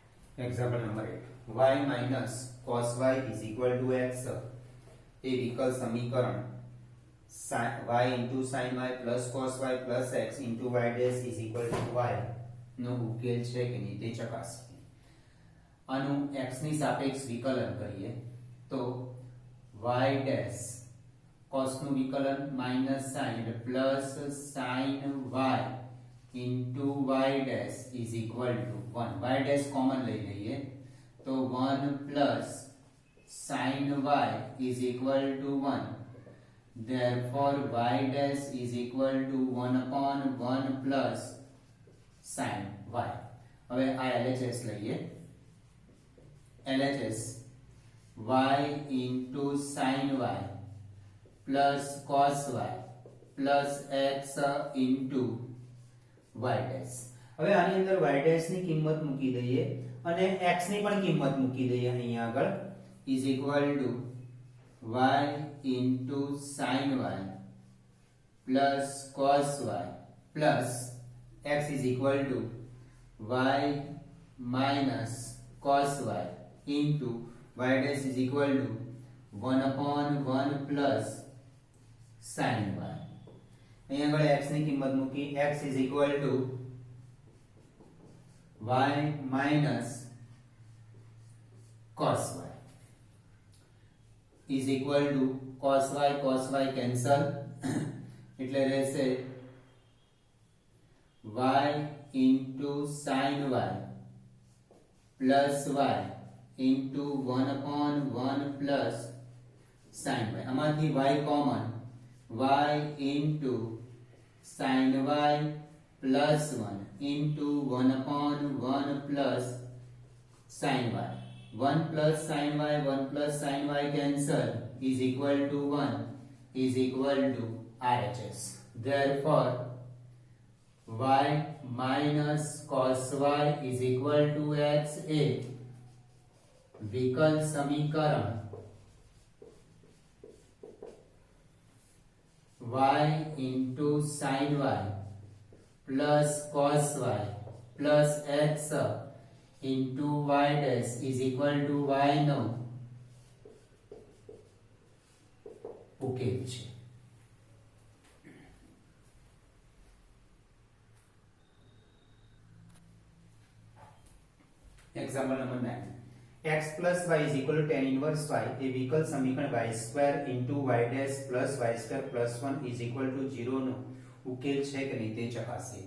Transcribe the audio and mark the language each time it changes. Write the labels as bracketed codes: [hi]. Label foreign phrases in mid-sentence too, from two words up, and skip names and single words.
[en] example number 8 y minus cos y is equal to x [gu] એ વિકલ સમીકરણ [en] y into sin y plus cos y plus x into y dash is equal to y [gu] નો ઉકેલ છે કે નહીં તે ચકાસીએ. આનું x ની સાપેક્ષ વિકલન કરીએ તો [en] y dash cos [gu] નું વિકલન [en] minus sin એટલે plus sin y into y dash is equal to 1. y dash common [gu] લઈ લઈએ તો [en] 1 plus sin y is equal to 1. Therefore y dash is equal to 1 upon 1 plus sin y. [gu] હવે આ LHS લઈએ. [en] LHS y into sin y plus cos y plus x into y dash. [gu] હવે આની અંદર [en] y dash [gu] ની કિંમત મૂકી દઈએ અને x ની પણ કિંમત મૂકી દઈએ અહીં આગળ [en] is equal to y into sin y plus cos y plus x is equal to y minus cos y into y dash is equal to 1 upon 1 plus sin y. [gu] અહીં આગળ x ની કિંમત મૂકી [en] x is equal to y minus cos y is equal to cos y cancel [gu] એટલે રહેશે [en] y into sin y plus y into 1 upon 1 plus sin y. આમાંથી y common y into sin y plus 1 into 1 upon 1 plus sin y. 1 plus sin y 1 plus sin y cancel is equal to 1 is equal to RHS. Therefore y minus cos y is equal to x a [gu] વિકલ સમીકરણ [en] y into sin y plus cos y plus x into y dash is equal to y [gu] નો ઉકેલ છે. [en] example number 9 x plus y is equal to tan inverse y [gu] એ વિકલ સમીકરણ [en] y square into y dash plus y square plus 1 is equal to 0 [gu] નો ઉકેલ છે કે નહીં તે ચકાસીએ.